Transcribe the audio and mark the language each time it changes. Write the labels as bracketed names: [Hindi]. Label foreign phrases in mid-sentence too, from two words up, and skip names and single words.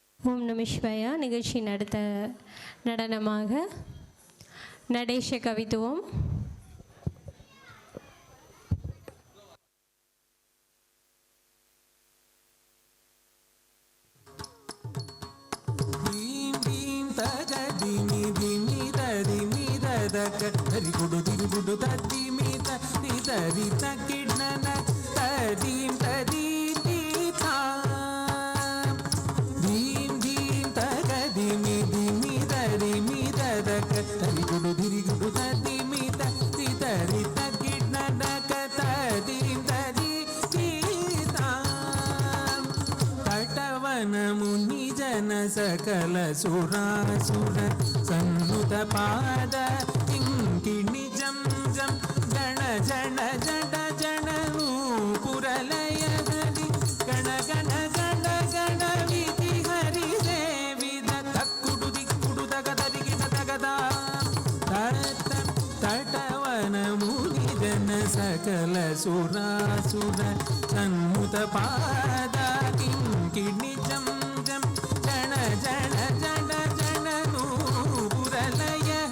[Tamil] ஓம் நம சிவாயா. நிகழ்ச்சியின் அடுத்த நடனமாக நடேஷ கவித்துவம். Tari gudu tiri gudu tati mita ni tari takidna na tadim tadi tita dim dim tagadimi dimi tari mita dak tari gudu tiri gudu tati mita ni tari takidna na tadim tadi tita [Sanskrit] ततवन मुनि जन सकल सुरासुर सन्नुत पद किणि जम जम जन जन जड जनू पुरलय हरि गण गण गण गण विधि हरि देवी दक्कुडु दिक्कुडु दग दरिगिड दगदा तट तटवन मुनि जन सकल सुरासुर सन्मुत पाद किणि जम जम जन जन जड जनू पुरलय